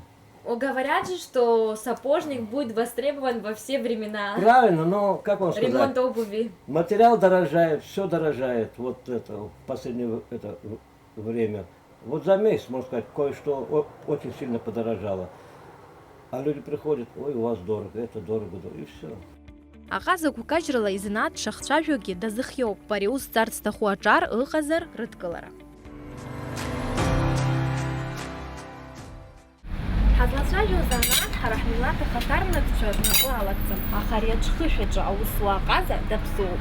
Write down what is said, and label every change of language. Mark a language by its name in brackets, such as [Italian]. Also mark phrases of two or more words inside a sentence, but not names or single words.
[Russian] Говорят же, что сапожник будет востребован во все времена. Правильно, но как вам сказать? Ремонт обуви. Материал дорожает, все дорожает, вот это в последнее время. Вот за месяц, можно сказать, кое-что очень сильно подорожало. А люди приходят, ой, у вас дорого, это дорого, и все. [Abkhazian] Аҟа закә кажьрала изанааҭ дшахцәажәогьы дазыхиоуп, ари ус царц зҭаху аҿар ыҟазар рыдкылара. Ҳазлацәажәо занааҭ ҳара ҳмилаҭ ахаҭарнакцәа рнапы алакӡам, аха ари аҿхышәаҿы аусуаа аҟаза даԥсуоуп.